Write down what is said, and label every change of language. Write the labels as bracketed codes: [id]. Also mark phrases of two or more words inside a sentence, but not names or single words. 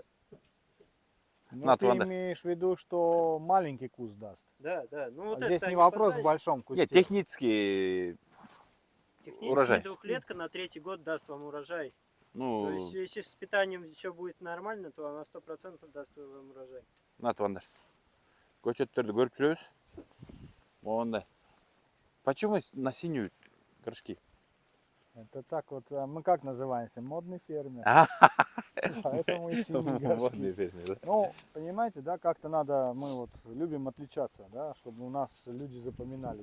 [ru] Ну, ты имеешь в виду, что маленький куст даст? Да. Ну, вот здесь не вопрос в большом кусте. Нет, технически урожай. Двухлетка на 3-й год даст вам урожай. Ну, то есть, если с питанием все будет нормально, то она 100% даст вам урожай. [tt] На тугандар. [ky] Көчөттөрдү көрүп жүрөбүз. Мондай. [ru] Почему на синюю горшки? Это так вот, мы как называемся? Модный фермер. Поэтому и синие горшки. Ну, понимаете, да, как-то надо, мы вот любим отличаться, да, чтобы у нас люди запоминали.